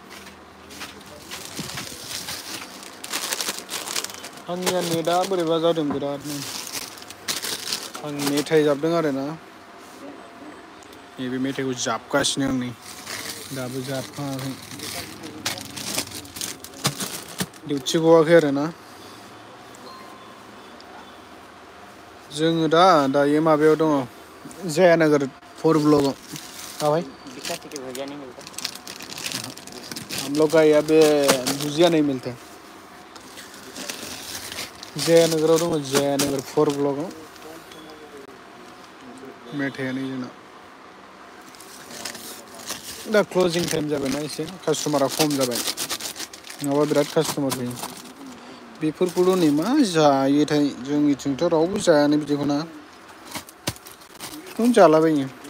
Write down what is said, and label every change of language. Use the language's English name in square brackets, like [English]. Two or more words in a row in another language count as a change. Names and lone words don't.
[Bodo] आंनिया नेटा बोरैबा जादों बिरादनो आं मेथाइ जाबदों आरोना नैबे मेथाइखौ जाबगासिनो आं नै दाबो जाबखाङाखै डिउटि गवाखै आरोना जोङो दायो माबायाव दङ जयानगर 4 ब्लकआव [Hindi] भाई हम लोग का यहाँ पे भुजिया नहीं मिलते [Bodo] जयानगराव दङ जयानगर 4 ब्लकआव मेथाइयानो जोंना दा [English] closing time [Bodo] जाबायना एसे कास्टमारा खम जाबाय नङाबा बिराद कास्टमार फैयो बेफोरखौल' नै मा जायोथाय जोंनिथिंथ' रावबो जायानो बिदिखौ ना बेखौनो जालाबायो